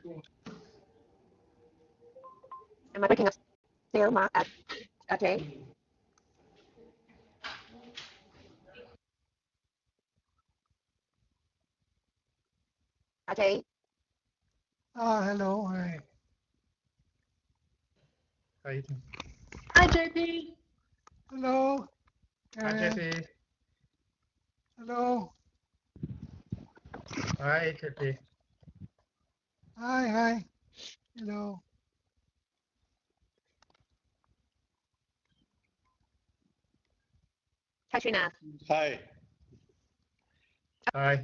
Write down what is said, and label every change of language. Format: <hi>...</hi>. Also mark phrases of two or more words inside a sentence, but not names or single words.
<en>Am I breaking up still, Mark? Ajay? Ajay? Hello. Hi. How you doing? Hi, JP. Hello. Hi, JP. Hello. Hi, JP. Hi. Hello. Hi, Srinath. Hi. Hi.</en>